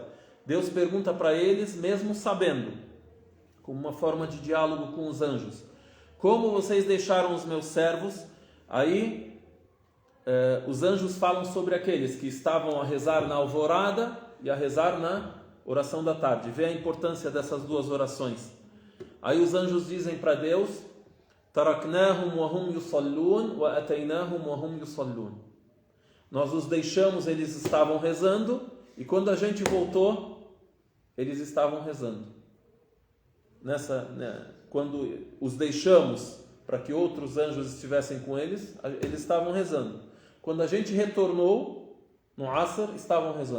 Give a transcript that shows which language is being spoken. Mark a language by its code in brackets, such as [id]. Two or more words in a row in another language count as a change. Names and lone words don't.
[pt] Deus pergunta para eles, mesmo sabendo, como uma forma de diálogo com os anjos: como vocês deixaram os meus servos? Aí os anjos falam sobre aqueles que estavam a rezar na alvorada e a rezar na oração da tarde. Vê a importância dessas duas orações. Aí os anjos dizem para Deus: [ar] تركناهم وهم يصلون وأتيناهم وهم يصلون. [pt] Nós os deixamos, eles estavam rezando, e quando a gente voltou, eles estavam rezando. Quando os deixamos para que outros anjos estivessem com eles, eles estavam rezando. Quando a gente retornou no Asr, estavam rezando.